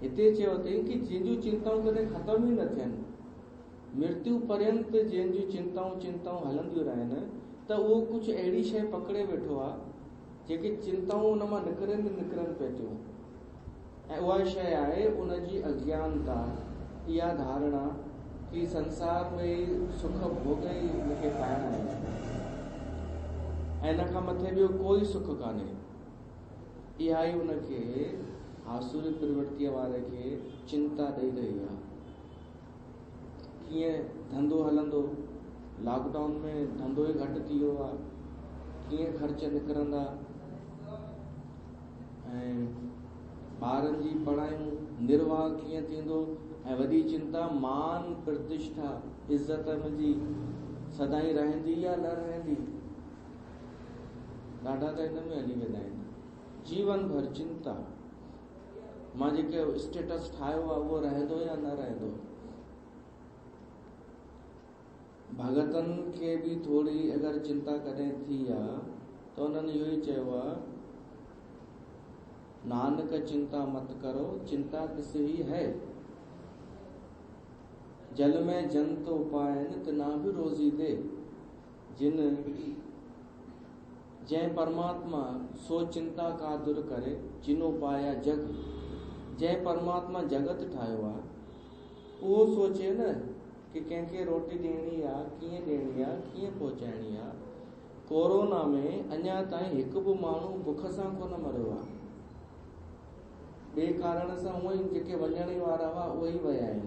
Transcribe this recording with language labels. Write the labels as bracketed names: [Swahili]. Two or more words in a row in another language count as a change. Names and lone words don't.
[Sindhi] हिते चयो अथई कि जंहिंजूं चिंताऊं कॾहिं ख़तम ई न थियनि, मृत्यु पर्यंत जंहिंजूं चिंताऊं हलंदियूं रहनि, त उहो कुझु अहिड़ी शइ पकड़े वेठो आहे जेके चिंताऊं उन मां निकिरनि पिए थियूं। ऐं उहा शइ आहे उनजी अज्ञानता, इहा धारणा कि संसार में सुख भोग ई मूंखे पाइणा आहिनि ऐं इन खां मथे ॿियो कोई सुख कान्हे। इहा ई उनखे आसुरी प्रवृत्तिअ वारे खे चिंता ॾेई रही आहे। कीअं धंधो हलंदो, लॉकडाउन में धंधो ई घटि थी वियो आहे, कीअं ख़र्च निकिरंदा, ऐं ॿारनि जी पढ़ायूं निर्वाह कीअं थींदो, ऐं वॾी चिंता मान प्रतिष्ठा इज़त मुंहिंजी सदाईं रहंदी या न रहंदी। ॾाढा त हिन में हली वेंदा आहिनि, जीवन भर चिंता, मां जेके स्टेटस ठाहियो आहे उहो रहंदो या न रहंदो। भगतनि खे बि थोरी अगरि चिंता कॾहिं थी आहे त उन्हनि इहो ई चयो आहे, [Punjabi] ਨਾਨਕ ਚਿੰਤਾ ਮਤ ਕਰੋ, ਚਿੰਤਾ ਕਿਸੇ ਹੀ ਹੈ, ਜਲ ਮੇਂ ਜੰਤ ਉਪਾਇਨ ਤਿਨਾ ਭੀ ਰੋਜ਼ੀ ਦੇ। ਜਿਨ ਜੰਹਿੰ ਪਰਮਾਤਮਾ ਸੋ ਚਿੰਤਾ ਕਾ ਦੂਰ ਕਰੇ, ਜਿਨੋ ਪਾਇਆ ਜਗ। [Sindhi] जंहिं परमात्मा जगत ठाहियो आहे उहो सोचे न कि कंहिंखे रोटी ॾियणी आहे, कीअं ॾियणी आहे, कीअं पहुचाइणी आहे। कोरोना में अञा ताईं हिकु बि माण्हू बुख सां कोन मरियो आहे। ॿिए कारण सां उहे ई जेके वञण वारा हुआ उहे ई विया आहिनि।